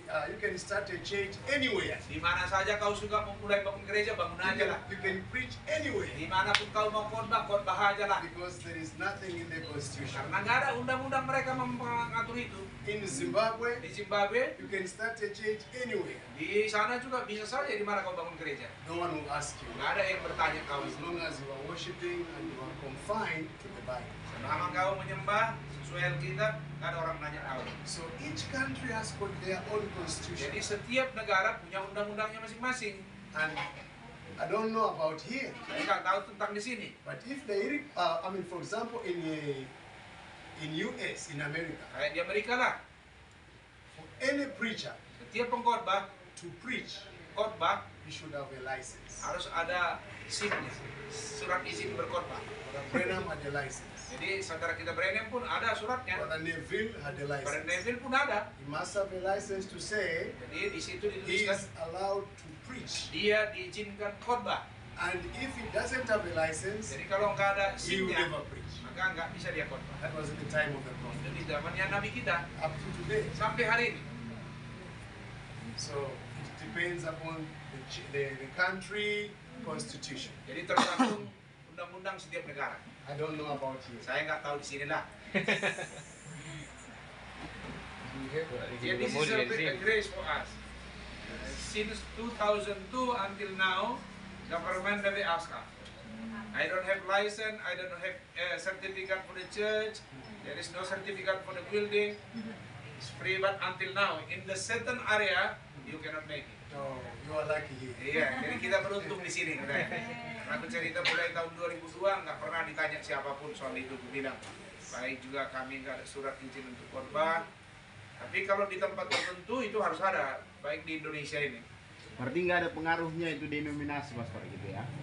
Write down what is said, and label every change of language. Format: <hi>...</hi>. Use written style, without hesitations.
<en>You can start a church anywhere.</en> <id>Di mana saja kau suka memulai bangun gereja, bangun aja lah.</id> <en>You can preach anywhere</en> <id>Dimanapun kau mau khotbah, khotbah aja lah.</id> <en>because there is nothing in the constitution.</en> <id>Karena nggak ada undang-undang mereka mengatur itu.</id> <en>In Zimbabwe,</en> <id>Di Zimbabwe,</id> <en>you can start a church anywhere.</en> <id>di sana juga bisa saja di mana kau bangun gereja.</id> <en>No one will ask you.</en> <id>Nggak ada yang bertanya kau.</id> <en>As long as you are worshiping and you are confined to the Bible.</en> <id>Selama kau menyembah sesuai Alkitab, nggak ada orang nanya kau.</id> <en>So each country has got their own constitution.</en> <id>Jadi setiap negara punya undang-undangnya masing-masing.</id> <en>And I don't know about here,</en> <id>Saya nggak tahu tentang di sini.</id> <en>but if for example, in US, in America,</en> <id>Kayak di Amerika lah,</id> <en>for any preacher</en> <id>setiap pengkhotbah,</id> <en>to preach,</en> <id>khotbah</id> <en>you should have a license.</en> <id>harus ada SIM-nya, surat izin berkhotbah.</id> <en>Brother Branham had a license.</en> <id>Jadi saudara kita Branham pun ada suratnya.</id> <en>Brother Neville had a Brother license.</en> <id>Neville pun ada.</id> <en>He must have a license to say</en> <id>Jadi di situ</id> <en>he</en> <id>dituliskan</id> <en>is allowed to preach.</en> <id>dia diizinkan khotbah.</id> <en>And if he doesn't have a license,</en> <id>Jadi kalau nggak ada</id> <en>he will</en> <id>SIM-nya,</id> <en>never preach.</en> <id>maka nggak bisa dia khotbah.</id> <en>That was at the time of the prophet.</en> <id>Jadi zamannya Nabi kita</id> <en>Up to today.</en> <id>sampai hari ini.</id> <en>So it depends upon the country constitution.</en> <id>Jadi tergantung undang-undang setiap negara.</id> <en>I don't know about you.</en> <id>Saya nggak tahu di sini lah. Jadi</id> <en>This is a grace for us. Since 2002 until now, government never ask us. I don't have license. I don't have a certificate for the church. There is no certificate for the building. It's free, but until now, in the certain area, you cannot make it. No, you are lucky here.</en> <id>Iya, jadi kita beruntung di sini, katanya. Karena aku cerita mulai tahun 2002 nggak pernah ditanya siapapun soal itu. Aku bilang, baik juga kami nggak ada surat izin untuk khotbah. Tapi kalau di tempat tertentu itu harus ada, baik di Indonesia ini. Berarti nggak ada pengaruhnya itu denominasi, Pastor, gitu ya?</id>